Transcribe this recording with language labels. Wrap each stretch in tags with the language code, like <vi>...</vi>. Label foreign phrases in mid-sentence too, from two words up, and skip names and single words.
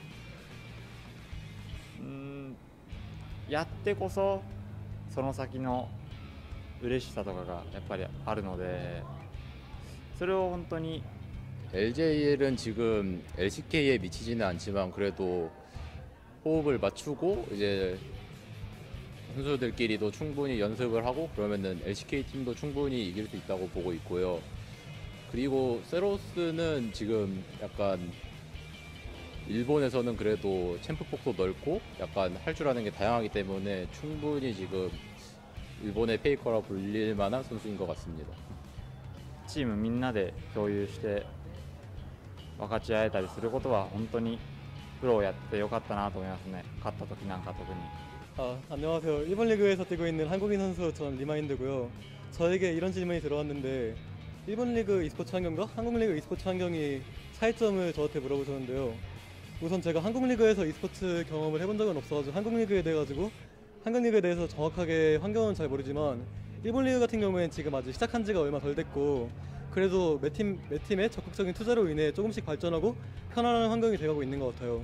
<ja>やってこそその先の嬉しさとかがやっぱりあるので、それを本当に</ja> <ko>LJL은 지금 LCK에 미치지는 않지만 그래도 호흡을 맞추고 이제 선수들끼리도 충분히 연습을 하고 그러면은 LCK 팀도 충분히 이길 수 있다고 보고 있고요. 그리고 세로스는 지금 약간 일본에서는 그래도 챔프 폭도 넓고 약간 할 줄 아는 게 다양하기 때문에 충분히 지금 일본의 페이커라 불릴 만한 선수인 것 같습니다.</ko> <ja>チームみんなで共有して分かち合えたりすることは本当にプロをやってよかったなと思いますね。勝った時なんか特に。</ja> <ko>안녕하세요. 일본 리그에서 뛰고 있는 한국인 선수 전 리마인드고요. 저에게 이런 질문이 들어왔는데, 일본 리그 e스포츠 환경과 한국 리그 e스포츠 환경이 차이점을 저한테 물어보셨는데요. 우선 제가 한국 리그에서 e스포츠 경험을 해본 적은 없어가지고 한국 리그에 대해서 정확하게 환경은 잘 모르지만, 일본 리그 같은 경우에는 지금 아직 시작한 지가 얼마 덜 됐고, 그래도 매 팀의 적극적인 투자로 인해 조금씩 발전하고 편안한 환경이 돼가고 있는 것 같아요.</ko>